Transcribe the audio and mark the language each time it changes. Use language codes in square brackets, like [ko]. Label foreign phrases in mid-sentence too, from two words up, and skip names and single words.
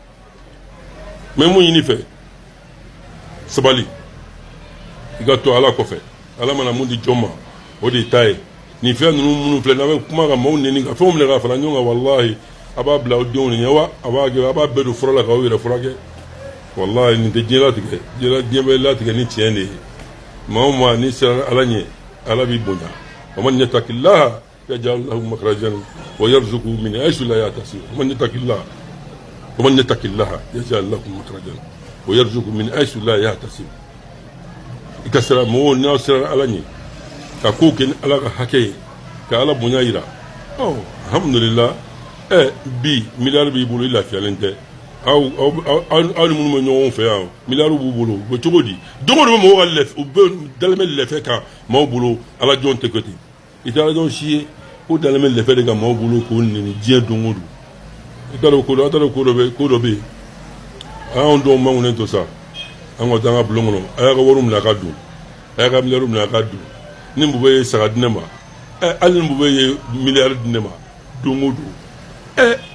[bm] mais mun ɲini fɛ sabali i ka to ala kɔfɛ ala mana mun di jɔn ma o de ta ye nin fɛn ninnu minnu filɛ n'a bɛ kuma ka maaw nɛni ka fɛnw minɛ ka fara ɲɔgɔn kan walahi a b'a bila aw denw ni ɲɛ wa a b'a bɛɛ don fura la k'aw yɛrɛ furakɛ walahi nin tɛ diɲɛ latigɛ diɲɛ bɛ latigɛ ni tiɲɛ de ye maa o maa ni sera ala ɲɛ ala b'i bonya [ar] ومن يتق الله يجعل له مخرجا ويرزقه من حيث لا يحتسب و من يتق الله يجعل له مخرجا ويرزقه من حيث لا يحتسب [bm] i ka sira mɔgɔw n'aw sera ala ɲɛ ka kow kɛ ni ala ka hakɛ ye ka ala bonya yira alhamdulillah bi miliyari b'i bolo i lafiyalen tɛ aw ni minnu bɛ ɲɔgɔn fɛ yan miliyari b'u bolo u bɛ cogo di don o don mɔgɔw ka u bɛ dalen bɛ lɛfɛ kan maaw bolo ala jɔn tɛ kɛ ten i tɛ ala jɔn si ye ko dalen bɛ lɛfɛ de kan maaw bolo k'o nɛni diɲɛ don o don i t'a dɔn ko dɔ bɛ yen anw dɔw mankunnen to sa an ka taa an ka bulon kɔnɔ a y'a ka wari minɛ a ka dun a y'a ka miliyari minɛ a ka dun ni mu bɛ ye saga di ne ma hali ni mu bɛ ye miliyari di ne ma don o don